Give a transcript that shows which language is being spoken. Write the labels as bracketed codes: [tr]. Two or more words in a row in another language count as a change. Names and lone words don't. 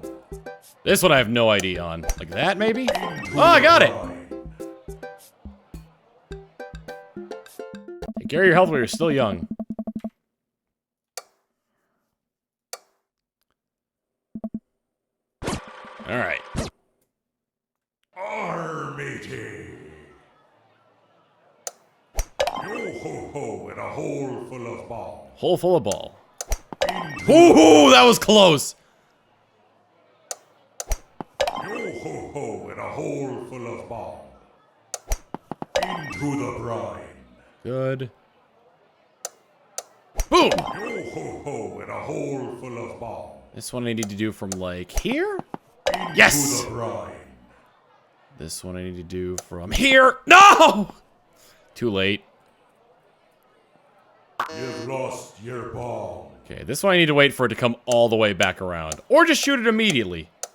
[en] This one I have no idea on. Like that, maybe? Oh, I got it! Take care of your health while you're still young. Alright. Armity. Yo-ho-ho in a hole full of ball. Hole full of ball. Ooh, that was close! Yo-ho-ho in a hole full of ball. Into the brine. Good. Boom! Yo-ho-ho in a hole full of ball. This one I need to do from like here? To Yes! the brine. This one I need to do from here. No! Too late. You've lost your ball. Okay, this one I need to wait for it to come all the way back around. Or just shoot it immediately.